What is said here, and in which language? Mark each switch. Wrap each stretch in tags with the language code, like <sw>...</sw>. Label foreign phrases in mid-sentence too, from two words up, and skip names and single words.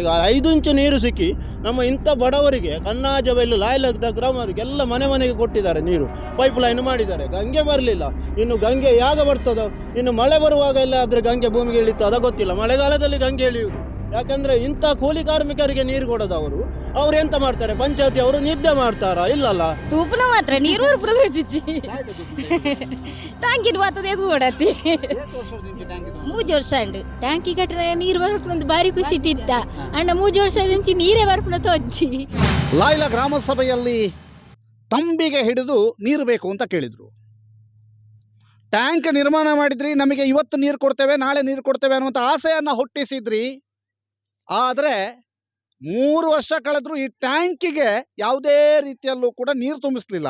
<kn>ಈಗ 5 ಇಂಚು ನೀರು ಸಿಕ್ಕಿ ನಮ್ಮ ಇಂಥ ಬಡವರಿಗೆ ಕನ್ನಾಜವೆಲ್ಲು ಲಾಯ್ಲದ ಗ್ರಾಮರಿಗೆಲ್ಲ ಮನೆಗೆ ಕೊಟ್ಟಿದ್ದಾರೆ ನೀರು.</kn> <en>pipe line</en> <kn>ಮಾಡಿದ್ದಾರೆ. ಗಂಗೆ ಬರಲಿಲ್ಲ. ಇನ್ನು ಗಂಗೆ ಯಾಗ ಬರ್ತದೋ, ಇನ್ನು ಮಳೆ ಬರುವಾಗ ಎಲ್ಲ ಆದರೆ ಗಂಗೆ ಭೂಮಿಗೆ ಇಳಿತದ ಗೊತ್ತಿಲ್ಲ. ಮಳೆಗಾಲದಲ್ಲಿ ಗಂಗೆ ಇಳಿಯುವುದು. ಯಾಕಂದರೆ ಇಂಥ ಕೂಲಿ ಕಾರ್ಮಿಕರಿಗೆ ನೀರು ಕೊಡೋದು ಅವ್ರು ಎಂತ ಮಾಡ್ತಾರೆ? ಪಂಚಾಯತಿ ಅವರು ನಿದ್ದೆ ಮಾಡ್ತಾರಾ? ಇಲ್ಲಲ್ಲ,</kn> <tcy>ತೂಪನ ಮಾತ್ರ ನೀರು ಟ್ಯಾಂಕಿ ಕೂಡತಿ 3 ವರ್ಷ ಉಂಡು ಟ್ಯಾಂಕಿ ಕಟ್ಟರೆ ನೀರು ಬರ್ಪುಂದು ಬಾರಿ ಖುಷಿ ಇಟ್ಟಿದ್ದ ಅಂಡ 3 ವರ್ಷದಿಂಚಿ ನೀರೇ ಬರ್ಪುನ ತೋಜಿ.</tcy> <kn>ಲಾಯ್ಲ ಗ್ರಾಮ ಸಭೆಯಲ್ಲಿ ತಂಬಿಗೆ ಹಿಡಿದು ನೀರು ಬೇಕು ಅಂತ ಕೇಳಿದರು. ಟ್ಯಾಂಕ್ ನಿರ್ಮಾಣ ಮಾಡಿದ್ರಿ, ನಮಗೆ ಇವತ್ತು ನೀರು ಕೊಡ್ತೇವೆ, ನಾಳೆ ನೀರು ಕೊಡ್ತೇವೆ ಅನ್ನುವಂಥ ಆಸೆಯನ್ನು ಹುಟ್ಟಿಸಿದ್ರಿ. ಆದರೆ 3 ವರ್ಷ ಕಳೆದರೂ ಈ ಟ್ಯಾಂಕಿಗೆ ಯಾವುದೇ ರೀತಿಯಲ್ಲೂ ಕೂಡ ನೀರು ತುಂಬಿಸಲಿಲ್ಲ.</kn>